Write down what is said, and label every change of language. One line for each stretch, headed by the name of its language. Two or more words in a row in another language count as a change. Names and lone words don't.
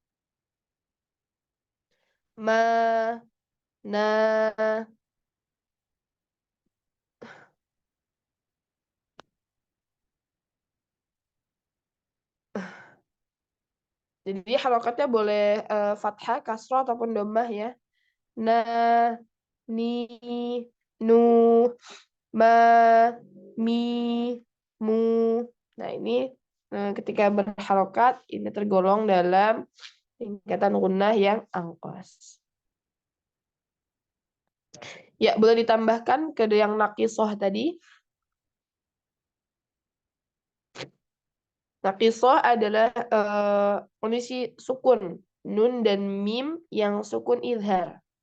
Indonesian: Ma, na. Jadi harokatnya boleh fathah, kasroh ataupun dhammah ya. Na, ni, nu, ma, mi, mu. Nah, ini ketika berharokat ini tergolong dalam tingkatan gunnah yang angkos. Ya, boleh ditambahkan ke yang naqisoh tadi. Naqisoh adalah kondisi sukun nun dan mim yang sukun izhar.